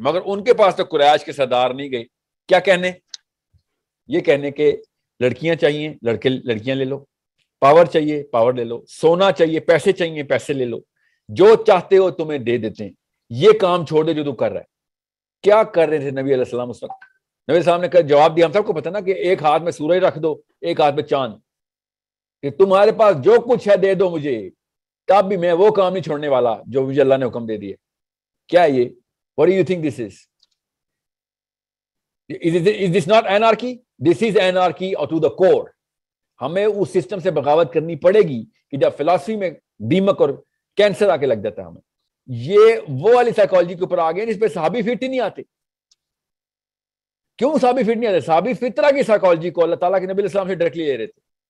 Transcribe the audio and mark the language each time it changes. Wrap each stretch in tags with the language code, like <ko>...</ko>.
<ur>مگر ان کے پاس تو قریش کے سردار نہیں گئے. کیا کہنے؟ یہ کہنے کہ لڑکیاں چاہیے, لڑکیاں لے لو, پاور چاہیے, پاور لے لو, سونا چاہیے, پیسے چاہیے, پیسے لے لو, جو چاہتے ہو تمہیں دے دیتے ہیں, یہ کام چھوڑ دے جو تو کر رہا ہے. کیا کر رہے تھے نبی علیہ السلام اس وقت؟ نبی السلام نے جواب دیا, ہم سب کو پتا نا کہ ایک ہاتھ میں سورج رکھ دو, ایک ہاتھ میں چاند, کہ تمہارے پاس جو کچھ ہے دے دو مجھے, تب بھی میں وہ کام نہیں چھوڑنے والا جو مجھے اللہ نے حکم دے دیے. کیا یہ</ur> <en>what do you think this is this not anarchy? This is anarchy to the core.</en> <ur>ہمیں اس سسٹم سے بغاوت کرنی پڑے گی کہ جب فلسفی میں دیمک اور کینسر آ کے لگ جاتا ہے ہمیں. یہ وہ والی سائیکالوجی کے اوپر آ گئے جس پہ صحابی فٹ ہی نہیں آتے. کیوں صحابی فٹ نہیں آتے؟ صحابی فطرہ کی سائیکالوجی کو اللہ تعالیٰ کے نبی علیہ السلام سے ڈائریکٹلی لے رہے تھے.</ur>